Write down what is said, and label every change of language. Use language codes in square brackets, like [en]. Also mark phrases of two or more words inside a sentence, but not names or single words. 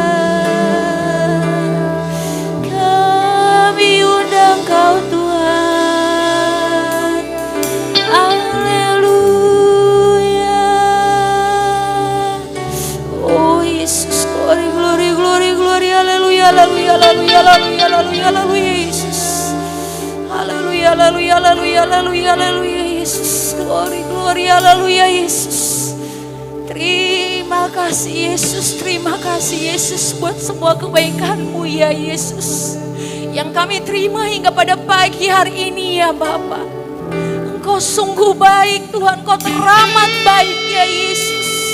[id] Kami undang Kau Tuhan, haleluya. Oh Yesus, [en] glory, glory, glory, glory, [id] haleluya, haleluya, haleluya, haleluya, haleluya, haleluya Yesus. Haleluya, haleluya, haleluya, haleluya, haleluya Yesus. [en] Glory, glory, [id] haleluya Yesus. Terima kasih Yesus, terima kasih Yesus buat semua kebaikan-Mu ya Yesus. Yang kami terima hingga pada pagi hari ini ya Bapa. Engkau sungguh baik Tuhan, Engkau teramat baik ya Yesus.